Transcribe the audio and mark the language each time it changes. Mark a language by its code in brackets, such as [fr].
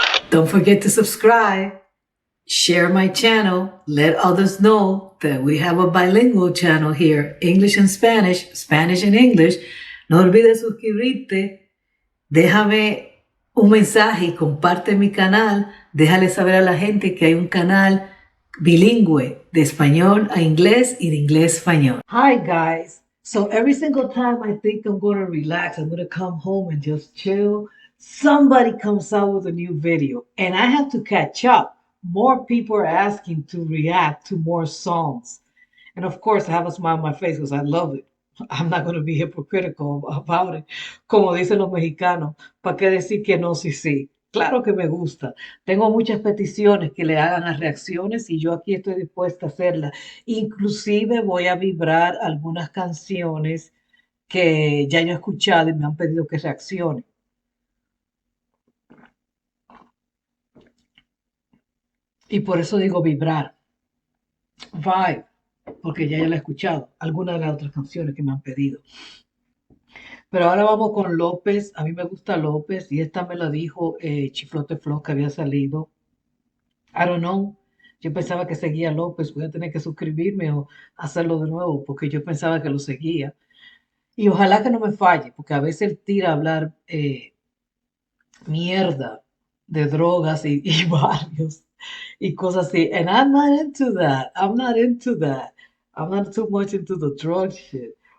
[en] Don't forget to subscribe, share my channel, let others know that we have a bilingual channel here, English and Spanish, Spanish and English. [es] No olvides suscribirte, déjame un mensaje y comparte mi canal. Déjale saber a la gente que hay un canal bilingüe de español a inglés y de inglés a español. [en] Hi guys. So every single time I think I'm going to relax, I'm going to come home and just chill, somebody comes out with a new video and I have to catch up. More people are asking to react to more songs. And of course, I have a smile on my face because I love it. I'm not going to be hypocritical about it. [es] Como dicen los mexicanos, ¿para qué decir que no, sí, sí? Claro que me gusta. Tengo muchas peticiones que le hagan las reacciones y yo aquí estoy dispuesta a hacerlas. Inclusive voy a vibrar algunas canciones que ya yo he escuchado y me han pedido que reaccione. Y por eso digo vibrar. Vibe, porque ya la he escuchado. Algunas de las otras canciones que me han pedido. Pero ahora vamos con López. A mí me gusta López y esta me la dijo Chiflote Flow que había salido. [en] I don't know. [es] Yo pensaba que seguía a López. Voy a tener que suscribirme o hacerlo de nuevo porque yo pensaba que lo seguía. Y ojalá que no me falle porque a veces él tira a hablar mierda de drogas y barrios y cosas así. [en] And I'm not into that. I'm not into that. I'm not too much into the drug shit.